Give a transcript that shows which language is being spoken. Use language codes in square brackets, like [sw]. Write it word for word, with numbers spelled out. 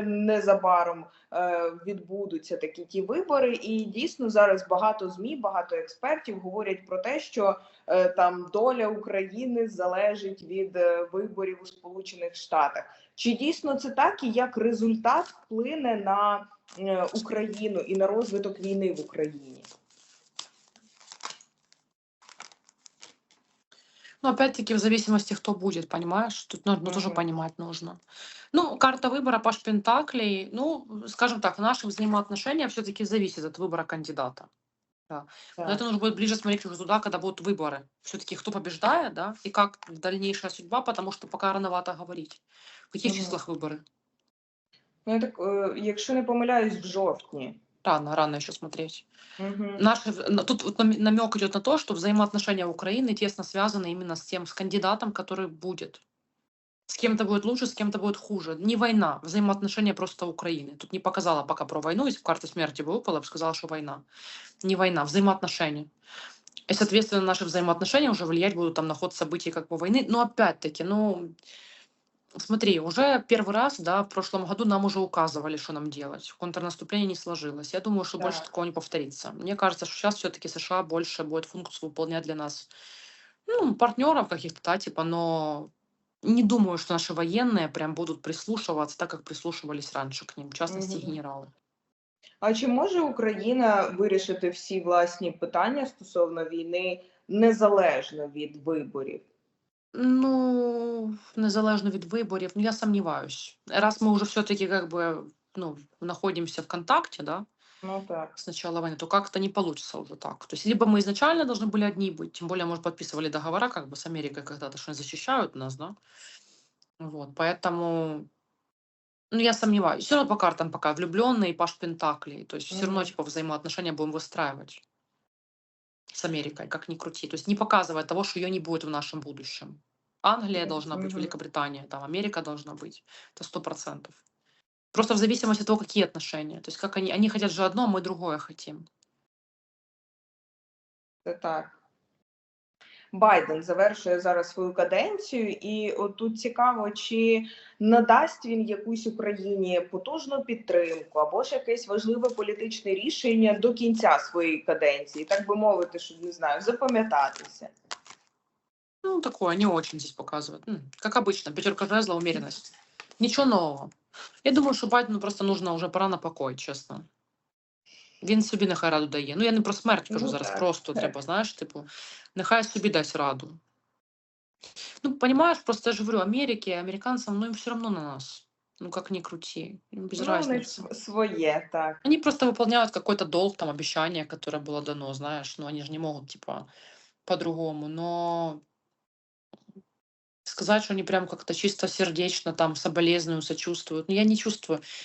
[uk] Незабаром е, відбудуться такі ті вибори, і дійсно зараз багато ЗМІ, багато експертів говорять про те, що е, там доля України залежить від е, виборів у Сполучених Штатах. Чи дійсно це так, і як результат вплине на е, Україну і на розвиток війни в Україні? [ru] Но опять-таки в зависимости, кто будет, понимаешь? Тут нужно тоже Мгм. понимать нужно. Ну, карта выбора Паш Пентаклей, ну, скажем так, наши взаимоотношения все-таки зависят от выбора кандидата. Да. Но [uk] Так. [ru] это нужно будет ближе смотреть уже туда, когда будут выборы. Все-таки кто побеждает, да, и как дальнейшая судьба, потому что пока рановато говорить. В каких Мгм. числах выборы? [uk] Ну, я так, е, якщо не помиляюсь, в жовтні. [ru] Рано, рано еще смотреть. Мгм. Наши, в- на- тут вот намек идет на то, что взаимоотношения Украины тесно связаны именно с тем, с кандидатом, который будет. С кем-то будет лучше, с кем-то будет хуже. Не война, взаимоотношения просто Украины. Тут не показала пока про войну, если бы карта смерти бы выпала, я бы сказала, что война. Не война, взаимоотношения. И, соответственно, наши взаимоотношения уже влиять будут там на ход событий как бы войны. Но опять-таки, ну, смотри, уже первый раз, да, в прошлом году нам уже указывали, что нам делать. Контрнаступление не сложилось. Я думаю, что больше [uk] Так. [ru] такого не повторится. Мне кажется, что сейчас все-таки США больше будет функцию выполнять для нас, ну, партнеров каких-то, да, типа, но Не думаю, что наши военные прям будут прислушиваться так, как прислушивались раньше к ним, в частности, Мгм. генералы. [uk] А чи може Україна вирішити всі власні питання стосовно війни незалежно від виборів? Ну, незалежно від виборів, ну я сумніваюсь. Раз ми вже [ru] все-таки как бы, ну, находимся в контакте, да, [uk] Ну так. [ru] с начала войны, то как-то не получится уже так. То есть либо мы изначально должны были одни быть, тем более, может, подписывали договора как бы с Америкой когда-то, что они защищают нас, да. Вот, поэтому, ну, я сомневаюсь. Все равно по картам пока влюбленные и Паш Пентаклей. То есть все равно, Мгм. типа, взаимоотношения будем выстраивать с Америкой, как ни крути. То есть не показывает того, что ее не будет в нашем будущем. Англия должна быть, Мгм. Великобритания, там Америка должна быть. Это сто процентов. Просто в зависимости от того, какие отношения. То есть как они, они хотят же одно, а мы другое хотим. [uk] Це так. Байден завершує зараз свою каденцію, і от тут цікаво, чи надасть він якусь Україні потужну підтримку або ж якесь важливе політичне рішення до кінця своєї каденції, так би мовити, щоб не знаю, запам'ятатися. [ru] Ну, такое, не очень здесь показывают. М, Как обычно, пятерка жезла, умеренность. Ничего нового. Я думаю, что Байдену просто нужно уже пора на покой, чесно. [uk] Він собі нехай раду дає. Ну, я не про смерть кажу Ну зараз, так, просто так. треба, знаєш, типу, нехай собі дасть раду. [ru] Ну, понимаешь, просто я же говорю, Америке, американцам, ну, им все равно на нас. Ну, как ни крути, им без Ну, у них разницы. [uk] св- своє, так. [ru] Они просто выполняют какой-то долг, там, обещание, которое было дано, знаешь, ну, они же не могут, типа, по-другому, но сказать, что они прям как-то чисто сердечно там соболезную, сочувствуют. Ну, я не чувствую.